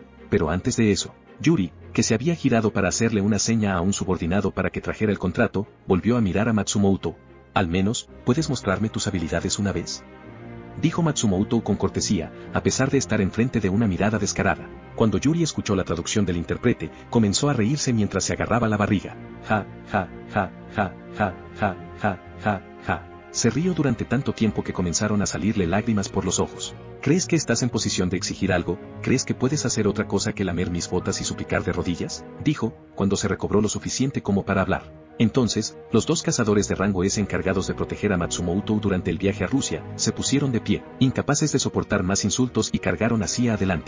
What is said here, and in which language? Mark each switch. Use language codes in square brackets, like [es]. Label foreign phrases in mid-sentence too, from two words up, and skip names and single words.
[es] Pero antes de eso, Yuri, que se había girado para hacerle una seña a un subordinado para que trajera el contrato, volvió a mirar a Matsumoto. Al menos, ¿puedes mostrarme tus habilidades una vez?, dijo Matsumoto con cortesía, a pesar de estar enfrente de una mirada descarada. Cuando Yuri escuchó la traducción del intérprete, comenzó a reírse mientras se agarraba la barriga. Ja, ja, ja, ja, ja, ja, ja, ja, ja. Se rió durante tanto tiempo que comenzaron a salirle lágrimas por los ojos. ¿Crees que estás en posición de exigir algo? ¿Crees que puedes hacer otra cosa que lamer mis botas y suplicar de rodillas?, dijo, cuando se recobró lo suficiente como para hablar. Entonces, los dos cazadores de rango S encargados de proteger a Matsumoto durante el viaje a Rusia, se pusieron de pie, incapaces de soportar más insultos y cargaron hacia adelante.